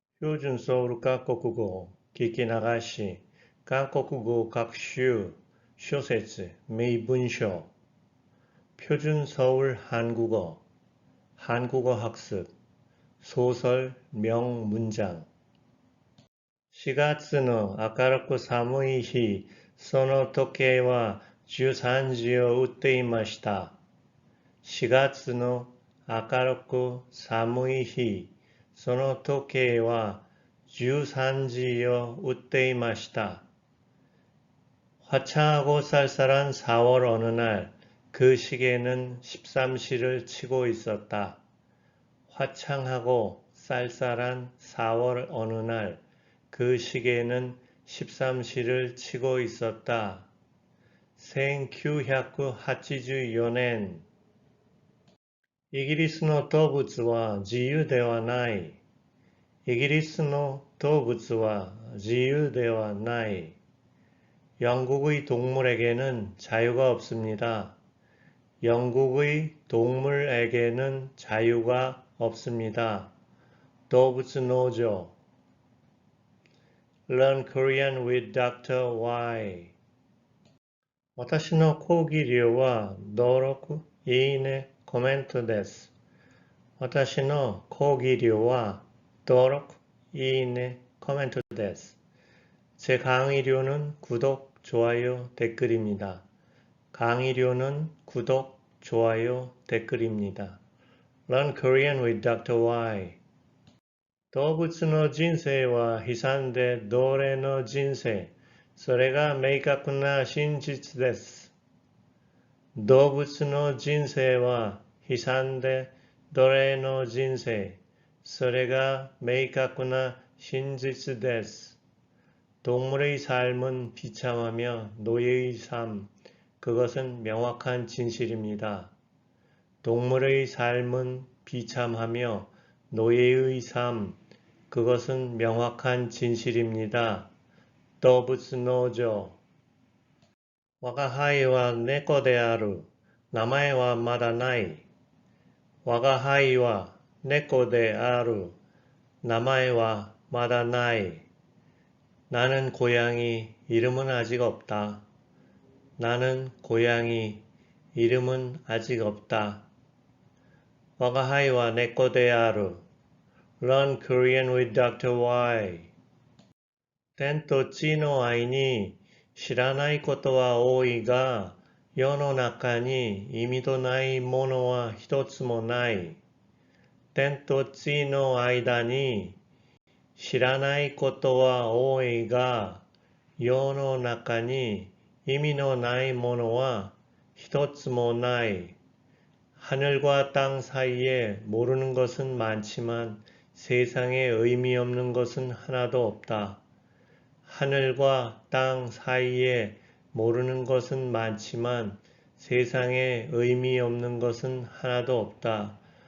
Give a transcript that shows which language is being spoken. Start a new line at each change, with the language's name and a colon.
Korean: 표준 서울 한국어
Japanese: 聞き 流し 한국어学習
Korean: 쇼세츠 메이분쇼 표준 서울 한국어 한국어 학습 소설 명문장
Japanese: 4月の明るく寒い日、その時計は13時を打っていました。 4月の明るく寒い日、その時計は13지を打っていました.
Korean: 화창하고 쌀쌀한 4월 어느 날, 그 시계는 13시를 치고 있었다. 화창하고 쌀쌀한 4월 어느 날, 그 시계는 13시를 치고 있었다.
Japanese: 1984年 イギリスの動物は自由ではない。イギリスの動物は自由ではない。
Korean: 영국의 동물에게는 자유가 없습니다. 영국의 동물에게는 자유가 없습니다.
English: 動物農場 Learn Korean with Dr.
Japanese: Y 私の講義料は登録、いいね、コメントです。私の講義料は登録、いいね、コメントです。
Korean: 제 강의료는 구독, 좋아요, 댓글입니다. 강의료는 구독, 좋아요, 댓글입니다.
English: Learn Korean with Dr.
Japanese: Y 動物の人生は悲惨で奴隷の人生。それが明確な真実です。動物の人生は悲惨で奴隷の人生。それが明確な真実です.
Korean: 동물의 삶은 비참하며 노예의 삶, 그것은 명확한 진실입니다. 동물의 삶은 비참하며 노예의 삶, 그것은 명확한 진실입니다.
Japanese: 動物農場我が輩は猫である。名前はまだない。我が輩は猫である。名前はまだない.
Korean: 나는 고양이, 이름은 아직 없다. 나는 고양이, 이름은 아직 없다.
Japanese: 我が輩は猫である.
English: Learn Korean with Dr.
Japanese: Y 天と地の愛に知らないことは多いが、世の中に意味のないものは一つもない。天と地の間に知らないことは多いが、世の中に意味のないものは一つもない.
Korean: 하늘과 땅 사이에 모르는 것은 많지만 세상에 의미 없는 것은 하나도 없다. 하늘과 땅 사이에 모르는 것은 많지만 세상에 의미 없는 것은 하나도 없다.